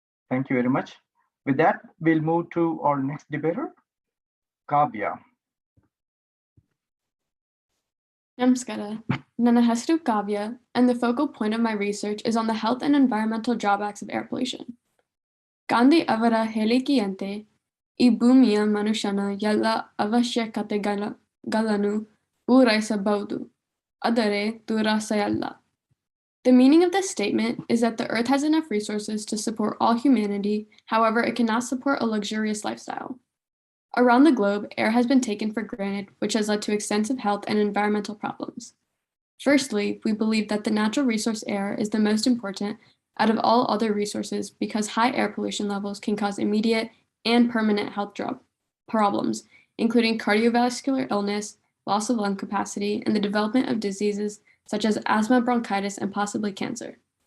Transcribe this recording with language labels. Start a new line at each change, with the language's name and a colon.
English: Thank you very much. With that, we'll move to our next debater, Kavya.
Kannada: Namaskara. ನನ್ನ ಹೆಸರು
English: Kavya, and the focal point of my research is on the health and environmental drawbacks of air pollution.
Kannada: Gandhi ಅವರ ಹೇಳಿಕೆಯಂತೆ ಈ ಭೂಮಿಯ ಮನುಷ್ಯನ ಎಲ್ಲ ಅವಶ್ಯಕತೆಗಳನ್ನು ಪೂರೈಸಬಹುದು, ಆದರೆ ದುರಾಸೆಯಲ್ಲ.
English: The meaning of this statement is that the earth has enough resources to support all humanity, however, it cannot support a luxurious lifestyle. Around the globe, air has been taken for granted, which has led to extensive health and environmental problems. Firstly, we believe that the natural resource air is the most important out of all other resources because high air pollution levels can cause immediate and permanent health problems, including cardiovascular illness, loss of lung capacity, and the development of diseases such as asthma, bronchitis, and possibly cancer.